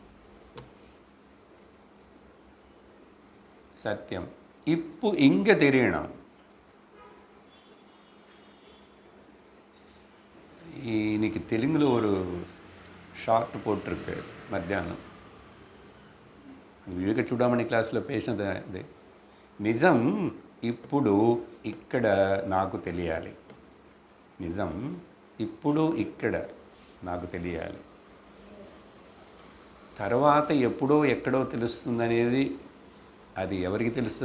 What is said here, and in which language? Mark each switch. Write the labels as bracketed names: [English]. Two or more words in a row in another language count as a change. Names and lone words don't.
[Tamil] சத்தியம் இப்போ இங்கே தெரியணும். இன்னைக்கு தெலுங்கில் ஒரு ஷார்ட் போட்டிருக்கு மத்தியானம். [Telugu] వివేక చూడమని క్లాస్లో పేసినది అదే. నిజం ఇప్పుడు ఇక్కడ నాకు తెలియాలి. నిజం ఇప్పుడు ఇక్కడ నాకు తెలియాలి. తర్వాత ఎప్పుడో ఎక్కడో తెలుస్తుందనేది అది ఎవరికి తెలుసు?